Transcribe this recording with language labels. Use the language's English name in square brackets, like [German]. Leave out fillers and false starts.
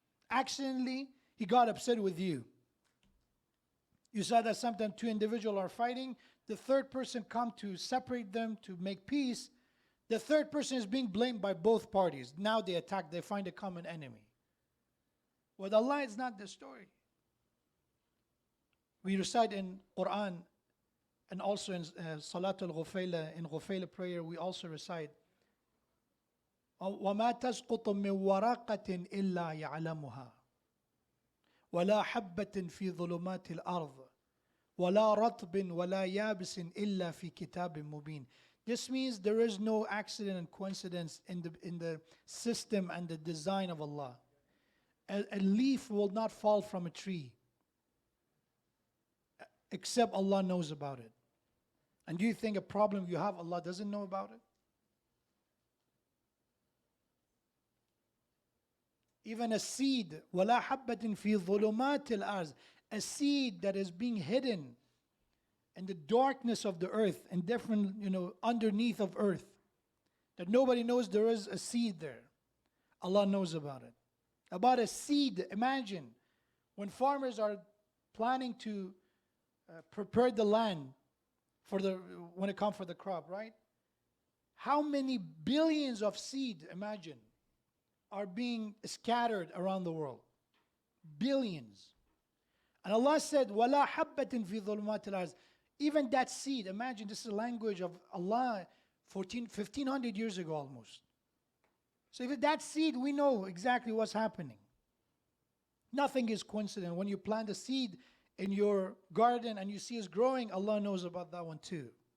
[English] Accidentally He got upset with you. You saw that sometimes two individuals are fighting. The third person come to separate them, to make peace. The third person is being blamed by both parties. Now they attack, they find a common enemy. With Allah, it's not the story. We recite in Quran and also in Salat al-Ghufayla, in Ghufayla prayer, we also recite, [Arabic] وَمَا تَسْقُطُ مِنْ وَرَقَةٍ إِلَّا يَعْلَمُهَا وَلَا حَبَّةٍ فِي ظُلُمَاتِ الْأَرْضِ وَلَا رَطْبٍ وَلَا يَابِسٍ إِلَّا فِي كِتَابٍ مُبِينٍ. [English] This means there is no accident and coincidence in the system and the design of Allah. A leaf will not fall from a tree except Allah knows about it. And do you think a problem you have, Allah doesn't know about it? Even a seed, [Arabic] وَلَا حَبَّةٍ فِي ظُلُمَاتِ الْأَرْضِ, [English] a seed that is being hidden in the darkness of the earth, and different, underneath of earth, that nobody knows there is a seed there. Allah knows about it. About a seed, imagine when farmers are planning to prepare the land when it comes for the crop, right? How many billions of seed, imagine, are being scattered around the world? Billions. And Allah said, [Arabic] وَلَا حَبَّةٍ فِي ظُلُمَاتِ الْأَرْضِ. [English] Even that seed, imagine this is the language of Allah 1,500 years ago almost. So if that seed, we know exactly what's happening. Nothing is coincident. When you plant a seed in your garden and you see it's growing, Allah knows about that one too.